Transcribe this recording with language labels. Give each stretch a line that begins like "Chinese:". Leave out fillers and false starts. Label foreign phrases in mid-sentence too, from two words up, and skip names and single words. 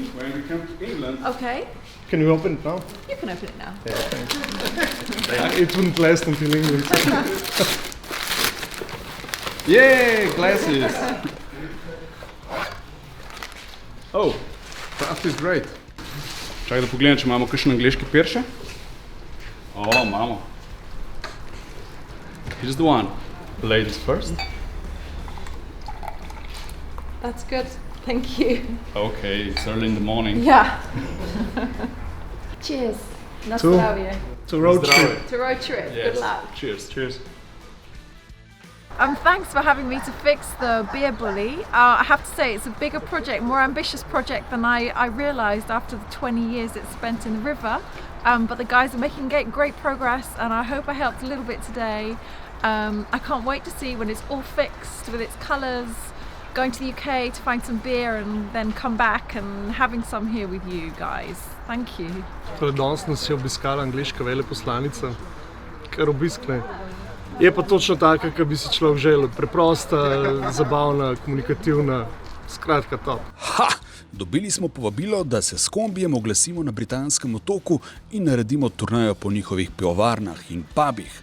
English: when we come to England. Okay, Can we open it now? you can open it now. It wouldn't last until England. Yay, glasses! Oh, that is great.
Slovenian: Čakaj, da pogledam, če imamo kakšen angleški pir še. Imamo.
English: Here's the one. Ladies first. That's good. Thank you. Okay, it's early in the morning. Yeah. Cheers.
Slovenian: Na To- zdravje.
English: It's a road trip. To road trip. Yes. Good luck. Cheers. Cheers. Thanks for having me to fix the Beer Bulli. I have to say it's a bigger project, more ambitious project than I realised after the 20 years it's spent in the river. But the guys are making great progress, and I hope I helped a little bit today. I can't wait to see when it's all fixed with its colours, going to the UK to find some beer and then come back and having some here with you guys. Thank you.
Slovenian: Torej, danes nas je obiskala angleška veleposlanica, kar obisk ne. Je pa točno taka, kar bi si človek želel. Preprosta, zabavna, komunikativna, skratka top. Ha! Dobili smo povabilo, da se s kombijem oglasimo na britanskem otoku in naredimo turnejo po njihovih pivovarnah in pubih.